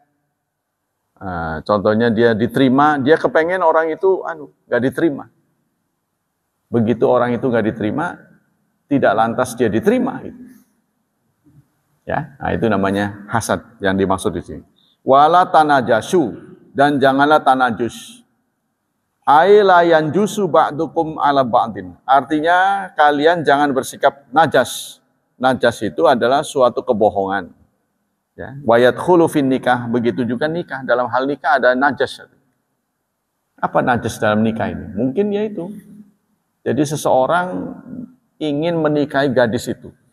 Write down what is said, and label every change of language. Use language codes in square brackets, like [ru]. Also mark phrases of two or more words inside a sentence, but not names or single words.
[id] Contohnya dia diterima, dia kepengen orang itu nggak diterima. Begitu orang itu nggak diterima, tidak lantas dia diterima. Gitu. Ya, nah itu namanya hasad yang dimaksud di sini. [ar] ولا تناجشوا, [id] dan janganlah tanajus. [ar] أي لا ينجش بعضكم على بعض. [id] Artinya kalian jangan bersikap najas. Najas itu adalah suatu kebohongan. Ya, [ar] ويدخل في النكاح, [id] begitu juga nikah. Dalam hal nikah ada najas. Apa najas dalam nikah ini? Mungkin yaitu. Jadi seseorang ingin menikahi gadis itu.